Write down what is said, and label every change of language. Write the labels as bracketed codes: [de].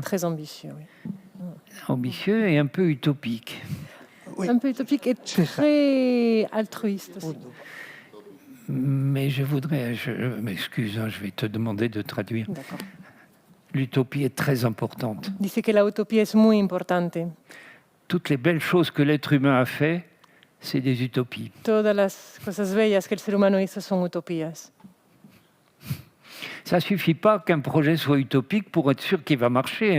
[fr] Très ambitieux, oui. Ambitieux et un peu utopique. Oui. Un peu utopique et très altruiste aussi. Mais je m'excuse, hein, je vais te demander de traduire. D'accord. L'utopie est très importante. [es] Dice que la utopía es muy importante. [fr] Toutes les belles choses que l'être humain a fait, c'est des utopies. [es] Todas las cosas bellas que el ser humano hizo son utopías. [fr] Ça ne suffit pas qu'un projet soit utopique pour être sûr qu'il va marcher.